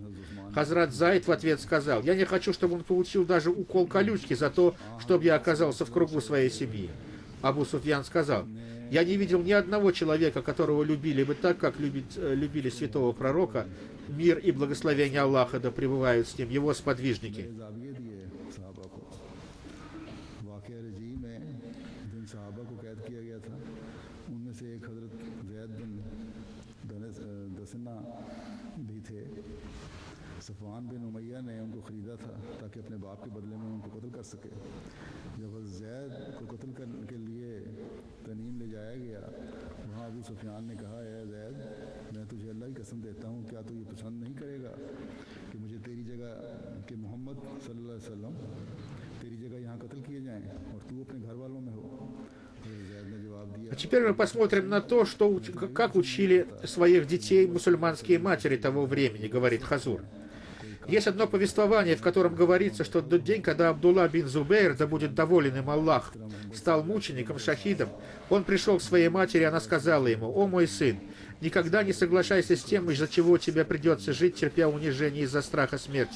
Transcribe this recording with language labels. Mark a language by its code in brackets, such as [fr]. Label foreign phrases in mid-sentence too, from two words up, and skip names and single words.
[ru] Хазрат Зайд в ответ сказал: «Я не хочу, чтобы он получил даже укол колючки за то, чтобы я оказался в кругу своей семьи». Абу Суфьян сказал: «Я не видел ни одного человека, которого любили бы так, как любили святого пророка, мир и благословение Аллаха да пребывают с ним, его сподвижники». [ur] صفوان بن امیہ نے ان کو خریدا تھا تاکہ اپنے باپ کے بدلے میں ان کو قتل کر سکے. جب زید کو قتل کرنے کے لیے تنعیم لے جایا گیا، وہاں ابو سفیان نے کہا: ہے زید، میں تجھے اللہ کی قسم دیتا ہوں، کیا تو یہ پسند نہیں کرے گا کہ مجھے تیری جگہ کہ محمد [ar] صلى الله عليه وسلم [ur] تیری جگہ یہاں قتل کیے جائیں اور تو اپنے گھر والوں میں ہو? [ru] А теперь мы посмотрим на то, как учили своих детей мусульманские матери того времени, говорит Хазур. Есть одно повествование, в котором говорится, что в тот день, когда Абдулла бин Зубейр, да будет доволен им Аллах, стал мучеником, шахидом, он пришел к своей матери, она сказала ему: «О мой сын, никогда не соглашайся с тем, из-за чего тебе придется жить, терпя унижение из-за страха смерти.